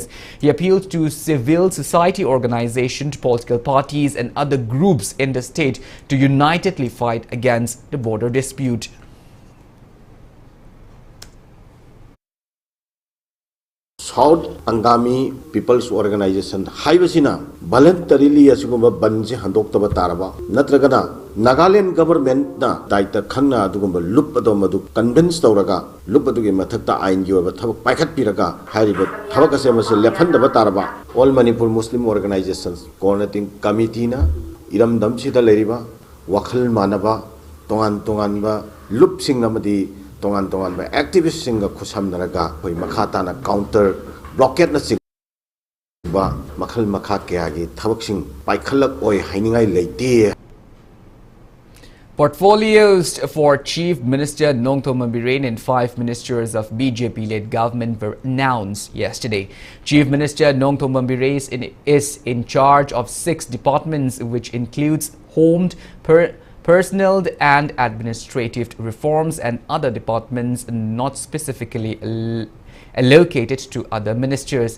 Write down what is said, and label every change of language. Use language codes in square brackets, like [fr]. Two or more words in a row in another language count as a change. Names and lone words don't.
[en] He appealed to civil society organizations, political parties and other groups in the state to unitedly fight against the border dispute. [mni] South Angami People's Organization Haibasina voluntarily asugumba banse handoktaba taraba natragana Nagaland government na daita khangna adugumba lup adomadu convince tawraga lup adugi mathakta ain gi oba thabak paikhat piraga hariba thabak ase mase lephandaba taraba all Manipur Muslim organizations coordinating committee na iram damsida leriba wakhal manaba tongan ba lup sing namadi tongan ba activist singa khusamnaraga hoi makhata na [en] counter blockade [mni] na sing ba makhal makha kya gi thabak sing paikhalak oi hainingai leite. [en] Portfolios for Chief Minister Nongthombam Birane and 5 ministers of BJP-led government were announced yesterday. Chief Minister Nongthombam Birane is in charge of 6 departments, which includes home, personnel and administrative reforms and other departments not specifically allocated to other ministers.